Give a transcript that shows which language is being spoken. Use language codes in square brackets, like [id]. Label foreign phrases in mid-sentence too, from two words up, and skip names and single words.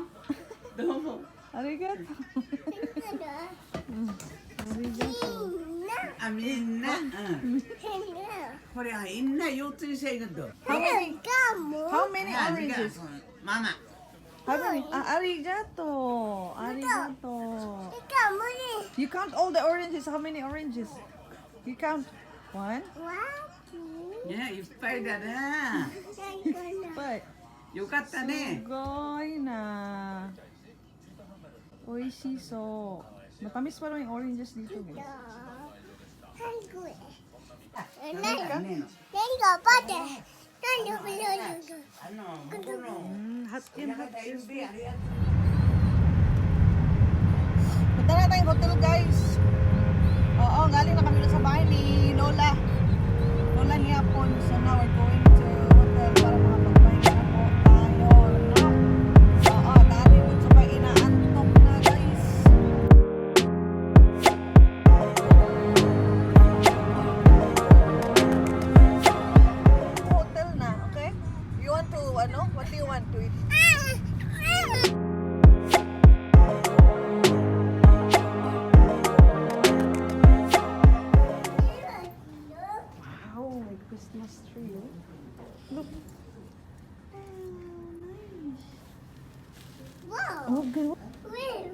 [ja] どうも。ありがとう。ありがとう. あ、みんな。うん。これはみんな幼稚園生だと。 [en] How many あ、 oranges? [ja] ママ。 [en] How many? [ja] ありがとう。ありがとう. [en] You count all the oranges. How many oranges? You count. 1. [ja] ね、いっぱいだな。 [en] But [ja] よかったね。 sugoy na. Oishiso. [tl] Matamis pa rin yung oranges dito, guys. [ja] 向こうの。 [tl] Hot yan, hot yan. [ja] ありがとう。 [tl] Punta na tayong hotel, guys. Oo, galing na kami sa bahay ni Lola. Lola ni Apon. [en] So now we're going to hotel [tl] para makapagpahinga na po tayo. [en] No? [tl] Oo, dali mo sa pa inaantok na, guys. Hotel na, okay? [en] You want to, ano? What do you want to eat? Wow, my Christmas tree. Oh. Look. Oh, nice. Oh, good.